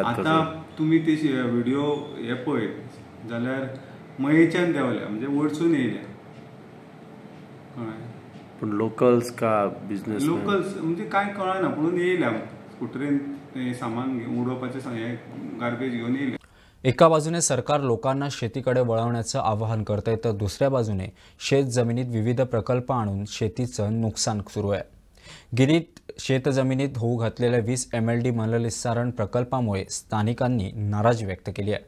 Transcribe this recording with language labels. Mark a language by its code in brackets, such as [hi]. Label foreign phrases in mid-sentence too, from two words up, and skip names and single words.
[kok] आतां तुमी ते व्हिडिओ हे पळय जाल्यार मयेच्यान देंवल्या, म्हणजे वरसून येयल्या. पूण लोकल्स का बिझनेस? लोकल्स म्हणजे कांय कळना, पूण येयल्या स्कुटरेन ते सामान उडोवपाचें हें गार्बेज घेवन येयल्या. [mr] एका बाजूने सरकार लोकांना शेतीकडे वळवण्याचं आवाहन करतंय, तर दुसऱ्या बाजूने शेत जमिनीत विविध प्रकल्प आणून शेतीचं नुकसान सुरू आहे. गिरीत शेतजमिनीत होऊ घातलेल्या 20 MLD मलनिस्सारण प्रकल्पामुळे स्थानिकांनी नाराजी व्यक्त केली आहे.